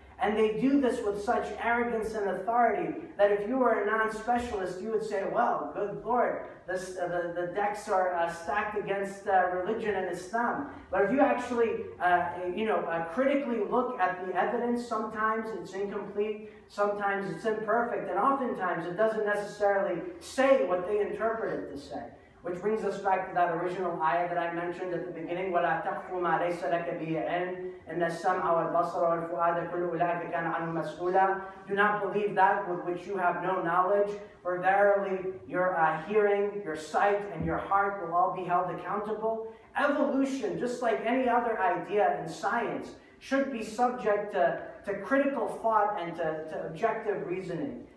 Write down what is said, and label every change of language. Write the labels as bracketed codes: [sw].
[en] And they do this with such arrogance and authority that if you were a non-specialist, you would say, well, good Lord, the decks are stacked against religion and Islam. But if you actually, critically look at the evidence, sometimes it's incomplete, sometimes it's imperfect, and oftentimes it doesn't necessarily say what they interpret it to say. Which brings us back to that original ayah that I mentioned at the beginning, [ar] وَلَا تَقْفُ مَا لَيْسَ لَكَ بِهِ عِلْمٌ إِنَّ السَّمْعَ وَالْبَصَرَ وَالْفُؤَادَ كُلُّ أُولَٰئِكَ كَانَ عَنْهُ مَسْئُولًا. [en] Do not believe that with which you have no knowledge, for verily your hearing, your sight, and your heart will all be held accountable. Evolution, just like any other idea in science, should be subject to critical thought and to objective reasoning.